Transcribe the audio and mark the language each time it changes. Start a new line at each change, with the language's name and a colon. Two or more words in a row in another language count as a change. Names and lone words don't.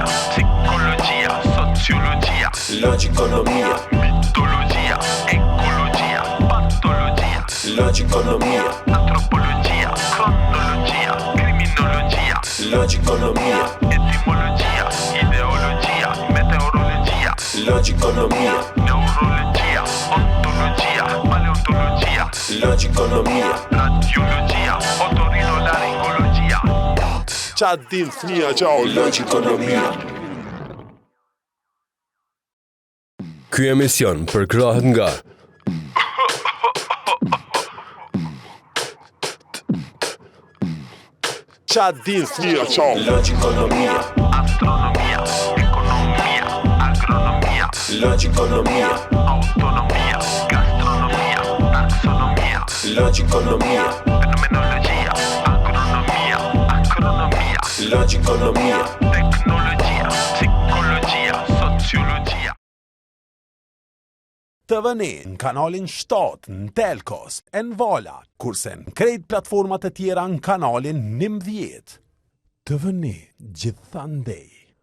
Italian: psicologia, sociologia, logikonomia, mitologia, ecologia, patologia, logikonomia, antropologia, cronologia, criminologia, logikonomia, etimologia, ideologia, meteorologia, logikonomia, neurologia, ontologia, paleontologia, logikonomia, radiologia, otorinolaringologia,
Albanian: Qa din fëmija, ciao. logikonomia. Ky emision përkrahet nga Qa din fëmija, ciao. Logikonomia,
Italian: astronomia, economia, agronomia, logikonomia, autonomia, gastronomia, taxonomia, logikonomia, fenomenologia, agronomia, acronomia, logikonomia, tecnologia, psicologia, sociologia.
Albanian: Të vëni në kanalin 7 në Telkos, në Vala, kurse në krejt platformat e tjera në kanalin 19. Të vëni gjithandej.